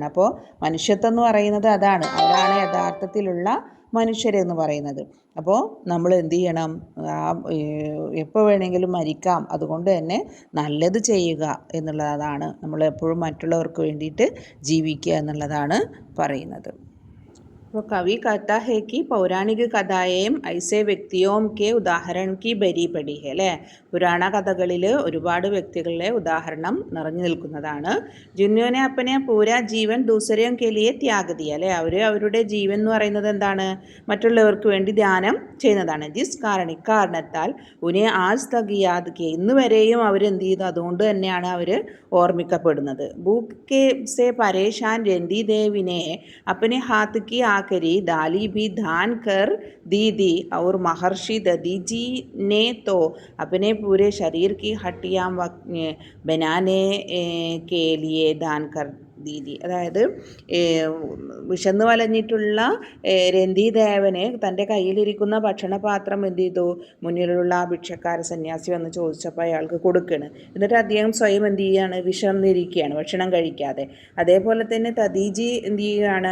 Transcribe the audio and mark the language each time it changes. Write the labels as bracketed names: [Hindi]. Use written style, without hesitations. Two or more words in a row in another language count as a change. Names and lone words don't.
[Malayalam] അപ്പോൾ മനുഷ്യത്വം എന്ന് പറയുന്നത് അതാണ്. അവരാണ് യഥാർത്ഥത്തിലുള്ള മനുഷ്യരെന്ന് പറയുന്നത്. അപ്പോൾ നമ്മൾ എന്ത് ചെയ്യണം? എപ്പോൾ വേണമെങ്കിലും മരിക്കാം. അതുകൊണ്ട് തന്നെ നല്ലത് ചെയ്യുക എന്നുള്ളതാണ്. നമ്മൾ എപ്പോഴും മറ്റുള്ളവർക്ക് വേണ്ടിയിട്ട് ജീവിക്കുക എന്നുള്ളതാണ് പറയുന്നത്. [Hindi] तो कवि कहता है कि पौराणिक कथाएं ऐसे व्यक्तियों के उदाहरण की भरी पड़ी है അല്ലേ? [Malayalam] പുരാണ കഥകളിൽ ഒരുപാട് വ്യക്തികളുടെ ഉദാഹരണം നിറഞ്ഞു നിൽക്കുന്നതാണ്. [Hindi] जिन्होंने अपने पूरा जीवन दूसरों के लिए त्याग दिया അല്ലേ? [Malayalam] അവരുടെ ജീവൻ എന്ന് പറയുന്നത് എന്താണ്? മറ്റുള്ളവർക്ക് വേണ്ടി ധ്യാനം ചെയ്യുന്നതാണ്. [Hindi] ജിസ് കാരണത്താൽ उन्हें आज तक याद किया, [Malayalam] ഇന്ന് വരെയും അവരെന്ത് ചെയ്തു? അതുകൊണ്ട് തന്നെയാണ് അവർ ഓർമ്മിക്കപ്പെടുന്നത്. [Hindi] भूख से परेशान रंति देव ने अपने हाथ की आखिरी डाली भी दान कर दी थी और महर्षि दधीजी ने तो अपने पूरे शरीर की हड्डियां बनाने के लिए दान कर ദീദി. [Malayalam] അതായത് വിശന്ന് വലഞ്ഞിട്ടുള്ള രന്തിദേവന് തൻ്റെ കയ്യിലിരിക്കുന്ന ഭക്ഷണപാത്രം എന്ത് ചെയ്തു? മുന്നിലുള്ള ഭിക്ഷക്കാര സന്യാസി വന്ന് ചോദിച്ചപ്പോൾ അയാൾക്ക് കൊടുക്കുകയാണ്. എന്നിട്ട് അദ്ദേഹം സ്വയം എന്ത് ചെയ്യുകയാണ്? വിശന്നിരിക്കുകയാണ്, ഭക്ഷണം കഴിക്കാതെ. അതേപോലെ തന്നെ തദീജി എന്ത് ചെയ്യുകയാണ്?